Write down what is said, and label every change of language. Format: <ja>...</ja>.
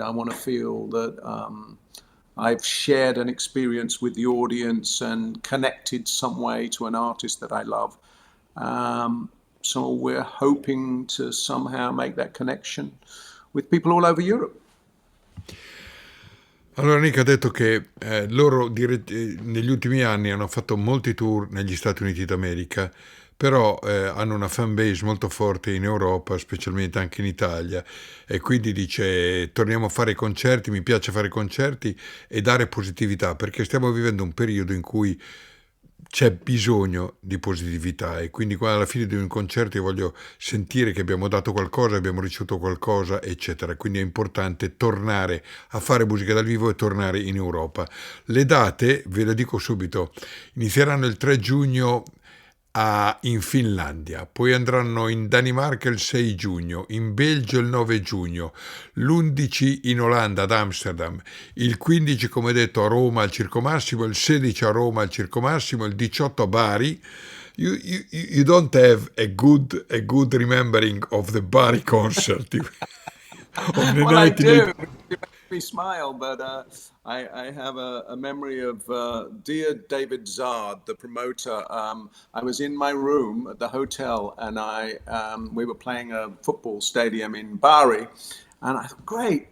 <en>I want to feel that I've shared an experience with the audience and connected some way to an artist that I love. So we're hoping to somehow make that connection with people all over Europe.</en> <it>Allora Nick ha detto che loro negli ultimi anni hanno fatto molti tour negli Stati Uniti d'America, però hanno una fan base molto forte in Europa, specialmente anche in Italia, e quindi dice torniamo a fare concerti, mi piace fare concerti e dare positività, perché stiamo vivendo un periodo in cui c'è bisogno di positività, e quindi quando alla fine di un concerto io voglio sentire che abbiamo dato qualcosa, abbiamo ricevuto qualcosa, eccetera. Quindi è importante tornare a fare musica dal vivo e tornare in Europa. Le date, ve le dico subito, inizieranno il 3 giugno in Finlandia, poi andranno in Danimarca il 6 giugno, in Belgio il 9 giugno, l'11 in Olanda ad Amsterdam, il 15 come detto a Roma al Circo Massimo, il 16 a Roma al Circo Massimo, il 18 a Bari.</it> <en>You don't have a good remembering of the Bari concert of the Well, I 1980. do. It makes me smile, but I have a memory of dear David Zard, the promoter. I was in my room at the hotel, and we were playing a football stadium in Bari, and I thought, great.</en>